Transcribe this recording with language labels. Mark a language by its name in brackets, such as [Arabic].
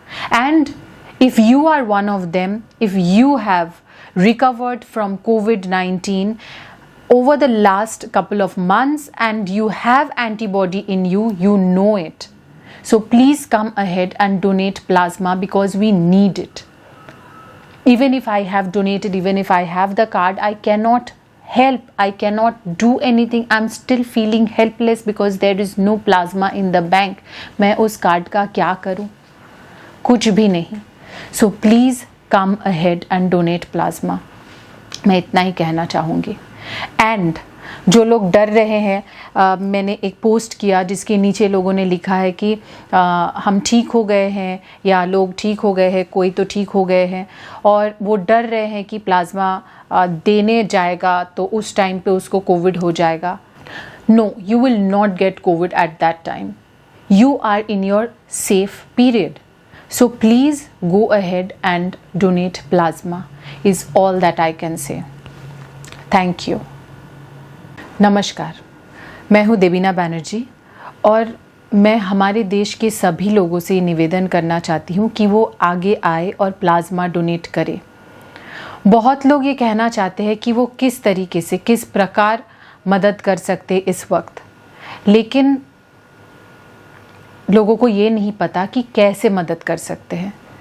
[English] And if you are one of them, if you have recovered from COVID-19 over the last couple of months and you have antibody in you, you know it. So please come ahead and donate plasma, because we need it. Even if I have donated, even if I have the card, I cannot help, I cannot do anything. I'm still feeling helpless because there is no plasma in the bank. [Hindi] मैं उस card का क्या करूं? कुछ भी नहीं। [English] So please come ahead and donate plasma. [Hindi] मैं इतना ही कहना चाहूँगी। एंड जो लोग डर रहे हैं, मैंने एक पोस्ट किया जिसके नीचे लोगों ने लिखा है कि हम ठीक हो गए हैं, या लोग ठीक हो गए हैं, कोई तो ठीक हो गए हैं, और वो डर रहे हैं कि प्लाज्मा देने जाएगा तो उस टाइम पे उसको कोविड हो जाएगा। [English] No, you will not get COVID at that time. You are in your safe period. So please go ahead and donate plasma is all that I can say. Thank you. [Hindi] नमस्कार, मैं हूँ देवीना बैनर्जी और मैं हमारे देश के सभी लोगों से निवेदन करना चाहती हूँ कि वो आगे आए और प्लाज्मा डोनेट करें। बहुत लोग ये कहना चाहते हैं कि वो किस तरीके से, किस प्रकार मदद कर सकते इस वक्त, लेकिन लोगों को ये नहीं पता कि कैसे मदद कर सकते हैं।